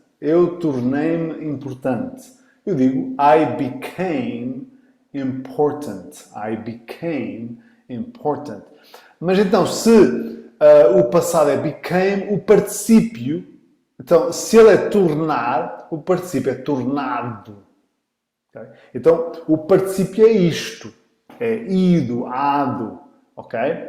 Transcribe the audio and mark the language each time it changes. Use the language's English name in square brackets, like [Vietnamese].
[Portuguese] Eu tornei-me importante. Eu digo [English] I became important. I became important. [Portuguese] Mas então, se o passado é became, o particípio, então, se ele é tornar, o particípio é tornado. Okay? Então, o particípio é isto. É ido, ado. Ok?